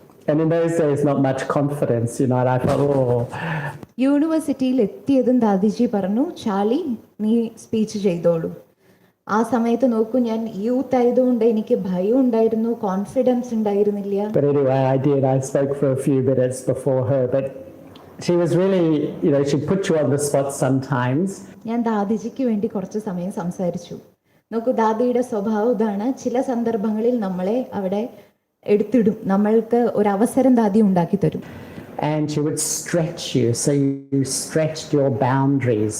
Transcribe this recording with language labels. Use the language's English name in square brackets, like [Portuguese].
[English] And in those days, not much confidence, and I thought, oh. [Malayalam] യൂണിവേഴ്സിറ്റിയിൽ എത്തിയതും ദാദിജി പറഞ്ഞു, Charlie നീ സ്പീച്ച് ചെയ്തോളൂ. ആ സമയത്ത് നോക്കൂ, ഞാൻ യൂത്ത് ആയതുകൊണ്ട് എനിക്ക് ഭയം ഉണ്ടായിരുന്നു, കോൺഫിഡൻസ് ഉണ്ടായിരുന്നില്ല. [English] But anyway, I did. I spoke for a few minutes before her, but she was really, she put you on the spot sometimes. [Malayalam] ഞാൻ ദാദിജിക്ക് വേണ്ടി കുറച്ച് സമയം സംസാരിച്ചു. നോക്കൂ, ദാദിയുടെ സ്വഭാവം ഇതാണ്, ചില സന്ദർഭങ്ങളിൽ നമ്മളെ അവിടെ എടുത്തിടും, നമ്മൾക്ക് ഒരു അവസരം ദാദി ഉണ്ടാക്കി തരും. [English] And she would stretch you, so you stretched your boundaries.